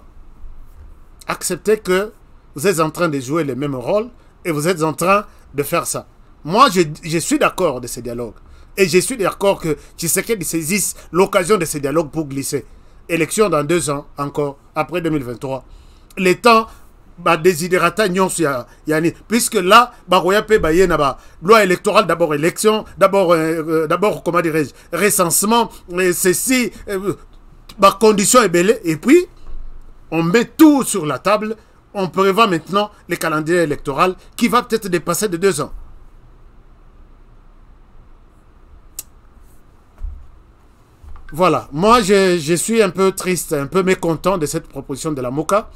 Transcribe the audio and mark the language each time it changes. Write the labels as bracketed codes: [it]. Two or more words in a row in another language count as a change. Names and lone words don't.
[fr] Acceptez que vous êtes en train de jouer le même rôle et vous êtes en train de faire ça. Moi, je suis d'accord de ce dialogue. Et je suis d'accord que Tshisekedi saisisse l'occasion de ce dialogue pour glisser. Élection dans 2 ans encore, après 2023. Le temps désiderata [ln] nyonso yani [fr] puisque là [ln] bakoya pe baye na ba [fr] loi électorale, d'abord élection, d'abord comment dirais-je, recensement, ceci conditions est belle, et puis on met tout sur la table. On prévoit maintenant le calendrier électoral qui va peut-être dépasser de 2 ans. Voilà, moi je suis un peu triste, un peu mécontent de cette proposition de la MOCA.